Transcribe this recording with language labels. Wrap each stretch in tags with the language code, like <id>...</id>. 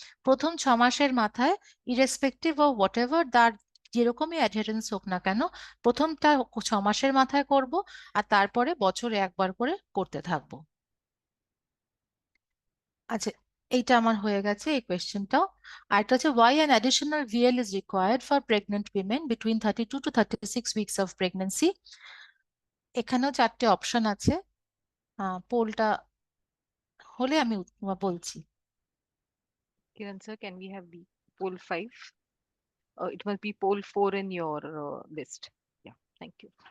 <bn>প্রথম 6 মাসের মাথায়</bn> <en>irrespective of whatever</en> <bn>তার যেরকমই অ্যাডহারেন্স হোক না কেন, প্রথমটা 6 মাসের মাথায় করব, আর তারপরে বছরে একবার করে করতে থাকবো। আচ্ছা, এইটা আমার হয়ে গেছে এই কোয়েশ্চেনটাও। আর একটা হচ্ছে</bn> <en>why an additional VL is required for pregnant women between 32 to 36 weeks of pregnancy?</en> <bn>এখানেও 4টে অপশন আছে, পোলটা হলে আমি বলছি।</bn> <en>Kiran sir, can we have the poll 5? It must be poll 4 in your list. Yeah, thank you.</en>